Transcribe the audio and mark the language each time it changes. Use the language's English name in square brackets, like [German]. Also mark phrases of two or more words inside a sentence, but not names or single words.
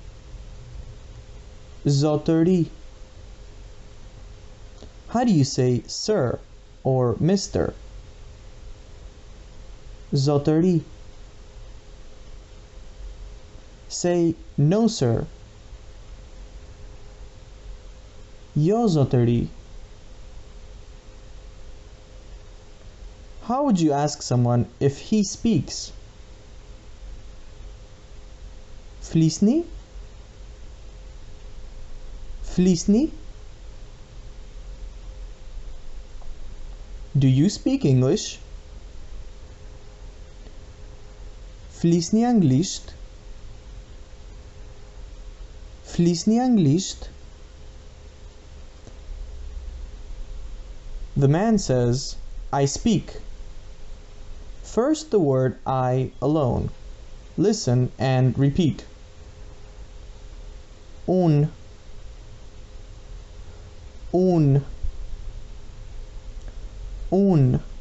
[Albanian] Zotëri. [English] How do you say sir or Mr.? Zotëri. Say no, sir. [Albanian] Jo, zotëri. [English] How would you ask someone if he speaks? [Albanian] Flisni? [English] Flisni? Do you speak English? [Albanian] Flisni anglisht? Flisni anglisht? [English] The man says, I speak. First the word I alone. Listen and repeat. [Albanian] Un. Un. Un.